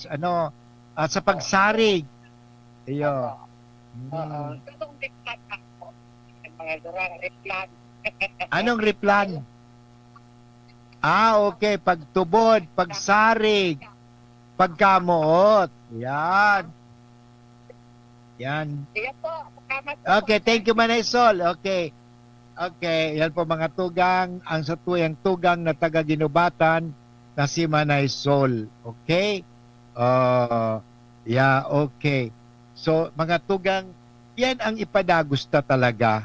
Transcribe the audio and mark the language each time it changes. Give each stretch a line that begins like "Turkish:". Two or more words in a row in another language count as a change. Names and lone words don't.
Bikol: Sa pagsarig. Ayun. Anong replan? Okay. Pagtubod, pagsarig, pagkamuot. Yan.
English: Okay, thank you, Manay Sol.
Bikol: Okay, yan po mga tugang, ang sa tuyang tugang na taga-ginubatan na si Manay Sol. Okay? Okay. So, mga tugang, yan ang ipadagusta talaga.